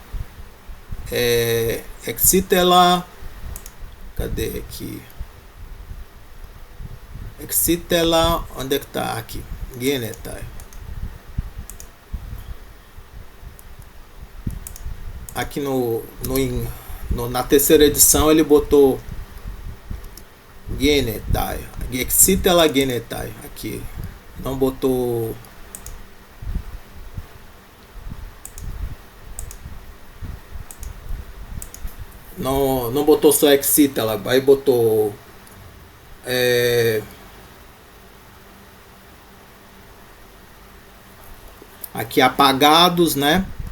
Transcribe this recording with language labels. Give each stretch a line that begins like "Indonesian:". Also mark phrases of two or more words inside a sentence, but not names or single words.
Portuguese: Excitela... Cadê aqui? Excitela... Onde é que tá? Aqui. Genetai. Aqui na terceira edição ele botou
Greek: genetai, excitela genetai,
Portuguese: aqui não botou, não botou só excitela, aí botou aqui apagados, né?